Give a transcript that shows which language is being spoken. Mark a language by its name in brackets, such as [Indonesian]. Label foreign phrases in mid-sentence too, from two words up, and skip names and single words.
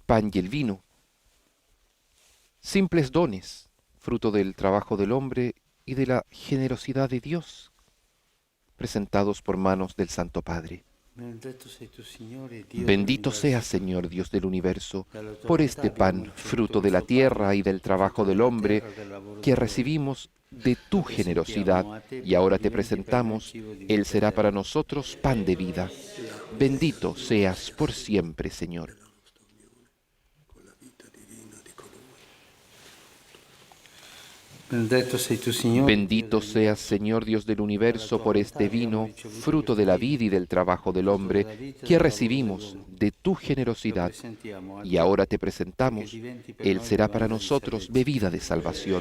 [Spanish] pan y el vino, simples dones, fruto del trabajo del hombre y de la generosidad de Dios, presentados por manos del Santo Padre. [Italian] Benedetto sei tu, Signore, Dio [Spanish] Bendito [Italian] dell'universo. [Spanish] seas, Señor Dios del universo, [Italian] Dalla tua [Spanish] por [Italian] bontà [Spanish] este [Italian] abbiamo [Spanish] pan, [Italian] ricevuto [Spanish] fruto [Italian] il [Spanish] de la [Italian] tuo [Spanish] tierra [Italian] pane, [Spanish] y del trabajo [Italian] frutto [Spanish] del [Italian] della [Spanish] hombre, [Italian] terra, del lavoro [Spanish] que [Italian] dell'uomo. [Spanish] recibimos de tu [Italian] Lo [Spanish] generosidad, [Italian] presentiamo a te [Spanish] y ahora [Italian] perché [Spanish] te [Italian] diventi per noi [Spanish] presentamos, [Italian] cibo di [Spanish] Él [Italian] vita [Spanish] será para [Italian] eterna. [Spanish] nosotros pan de vida. Bendito seas por siempre, Señor. [Italian] Benedetto sei tu, Signore, [Spanish] Bendito seas, Señor Dios del universo, por este vino, fruto de la vida y del trabajo del hombre, que recibimos de tu generosidad, y ahora te presentamos, Él será para nosotros bebida de salvación.